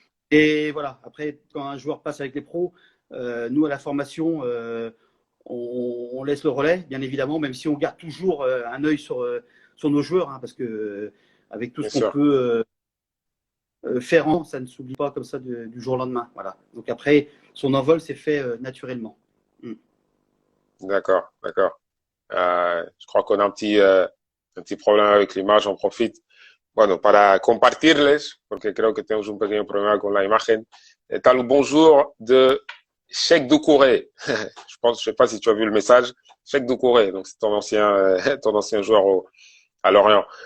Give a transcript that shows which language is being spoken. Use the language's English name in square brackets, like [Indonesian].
[French] Et voilà, après, quand un joueur passe avec les pros, nous, à la formation, on laisse le relais, bien évidemment, même si on garde toujours un œil sur nos joueurs, hein, parce que avec tout Bien ce qu'on sûr. peut faire, ça ne s'oublie pas comme ça du jour au lendemain. Voilà. Donc après, son envol s'est fait naturellement. D'accord. D'accord. Je crois qu'on a un petit problema avec l'image, on profite. [Spanish] Bueno, para compartirles, porque creo que tenemos un pequeño problema con la imagen, tal bonjour de Cheikh Doucouré. [French] Je sais pas si tu as vu le message. Cheikh Doucouré, donc c'est ton ancien joueur à Lorient.